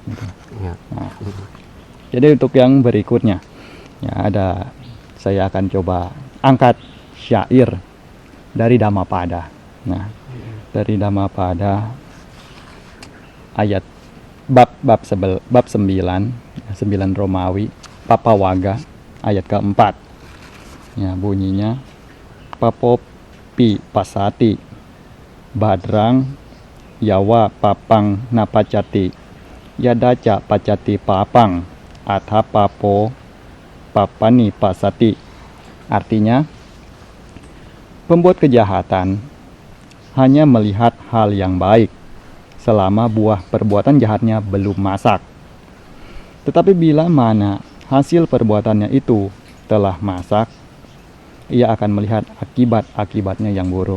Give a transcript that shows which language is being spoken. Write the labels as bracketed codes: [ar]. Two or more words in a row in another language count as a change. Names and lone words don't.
[id] Nah, jadi untuk yang berikutnya, saya akan coba angkat syair dari Dhammapada. Nah, dari Dhammapada ayat bab 9 Romawi, Papawaga ayat keempat. [pi] Bunyinya Papopi pasati badrang yawa papang napacati yadaca pacati papang atha papo papani pasati. [id] Artinya, pembuat kejahatan hanya melihat hal yang baik selama buah perbuatan jahatnya belum masak. Tetapi bila mana hasil perbuatannya itu telah masak, ia akan melihat akibat-akibatnya yang buruk.